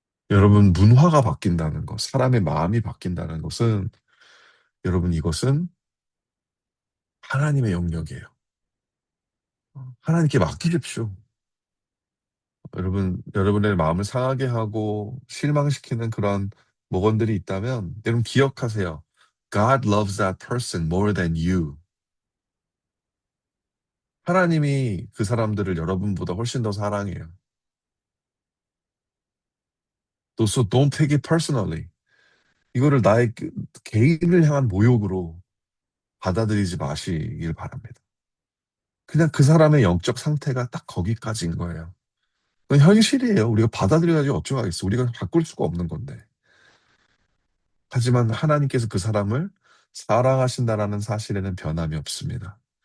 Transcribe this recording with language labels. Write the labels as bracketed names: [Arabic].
[Korean] 여러분, 문화가 바뀐다는 것, 사람의 마음이 바뀐다는 것은, 여러분, 이것은 하나님의 영역이에요. 하나님께 맡기십시오. 여러분의 마음을 상하게 하고 실망시키는 그런 목원들이 있다면, 여러분 기억하세요. [English] God loves that person more than you. [Korean] 하나님이 그 사람들을 여러분보다 훨씬 더 사랑해요. [English] So don't take it personally. [Korean] 이거를 나의 개인을 향한 모욕으로 받아들이지 마시길 바랍니다. 그냥 그 사람의 영적 상태가 딱 거기까지인 거예요. 그건 현실이에요. 우리가 받아들여야지 어쩌겠어. 우리가 바꿀 수가 없는 건데. 하지만 하나님께서 그 사람을 사랑하신다라는 사실에는 변함이 없습니다.